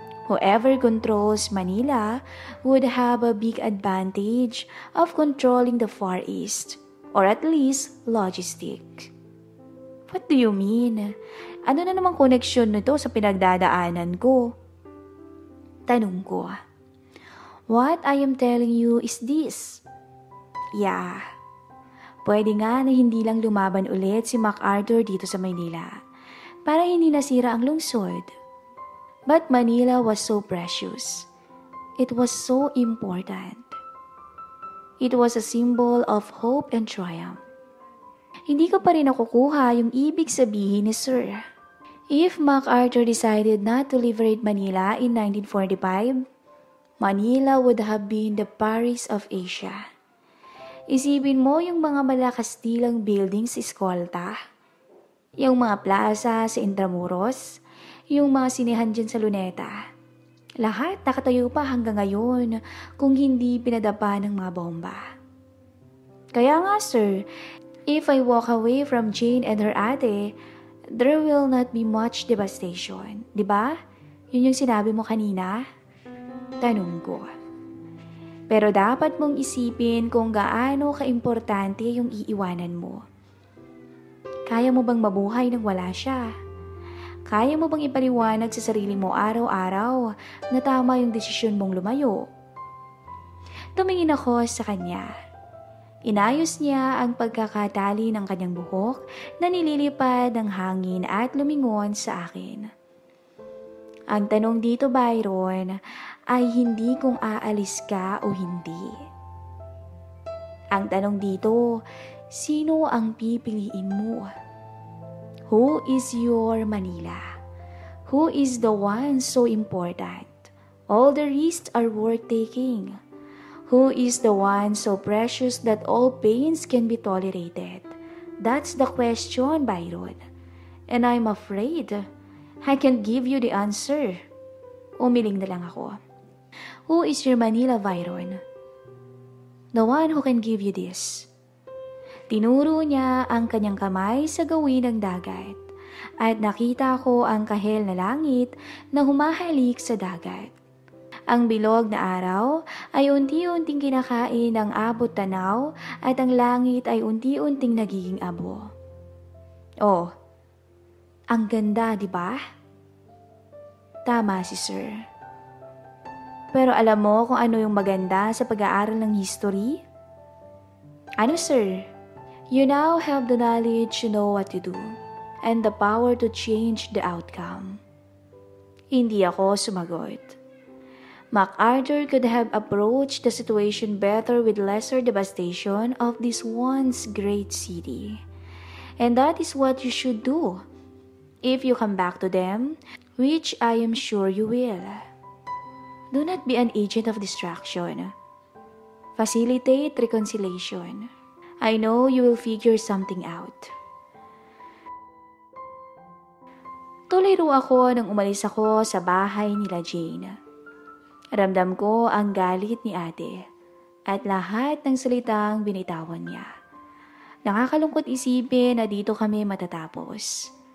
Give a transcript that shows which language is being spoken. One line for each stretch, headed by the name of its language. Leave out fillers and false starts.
English: Whoever controls Manila would have a big advantage of controlling the Far East, or at least logistic. What do you mean?
Filipino: Ano na namang koneksyon nito sa pinagdadaanan ko? Tanong ko.
English: What I am telling you is this. Yeah.
Filipino: Pwede nga na hindi lang lumaban ulit si MacArthur dito sa Manila para hindi nasira ang lungsod.
English: But Manila was so precious. It was so important. It was a symbol of hope and triumph.
Filipino: Hindi ko pa rin nakukuha yung ibig sabihin ni Sir.
English: If MacArthur decided not to liberate Manila in 1945, Manila would have been the Paris of Asia.
Filipino: Isipin mo yung mga malakastilang buildings sa Escolta, yung mga plaza sa Intramuros, yung mga sinehan dyan sa Luneta. Lahat nakatayo pa hanggang ngayon kung hindi pinadapa ng mga bomba. Kaya nga sir,
English: if I walk away from Jane and her ate, there will not be much devastation.
Filipino: Diba? Yun yung sinabi mo kanina? Tanong ko. Pero dapat mong isipin kung gaano kaimportante yung iiwanan mo. Kaya mo bang mabuhay nang wala siya? Kaya mo bang ipaliwanag sa sarili mo araw-araw na tama yung desisyon mong lumayo? Tumingin ako sa kanya. Inayos niya ang pagkakatali ng kanyang buhok na nililipad ng hangin at lumingon sa akin. Ang tanong dito, Byron, ay hindi kung aalis ka o hindi. Ang tanong dito, sino ang pipiliin mo?
English: Who is your Manila? Who is the one so important? All the risks are worth taking. Who is the one so precious that all pains can be tolerated? That's the question, Byron. And I'm afraid I can't give you the answer.
Filipino: Umiling na lang ako.
English: Who is your Manila, Byron? The one who can give you this.
Filipino: Tinuro niya ang kanyang kamay sa gawin ng dagat at nakita ko ang kahel na langit na humahalik sa dagat. Ang bilog na araw ay unti-unting kinakain ng abot tanaw at ang langit ay unti-unting nagiging abo. Oh, ang ganda, di ba? Tama si Sir. Pero alam mo kung ano yung maganda sa pag-aaral ng history? Ano, Sir?
English: You now have the knowledge to know what to do and the power to change the outcome.
Filipino: Hindi ako sumagot.
English: MacArthur could have approached the situation better with lesser devastation of this once great city. And that is what you should do if you come back to them, which I am sure you will. Do not be an agent of distraction. Facilitate reconciliation. I know you will figure something out.
Filipino: Tuloy ro ako nang umalis ako sa bahay nila Jane. Ramdam ko ang galit ni ate at lahat ng salitang binitawan niya. Nakakalungkot isipin na dito kami matatapos.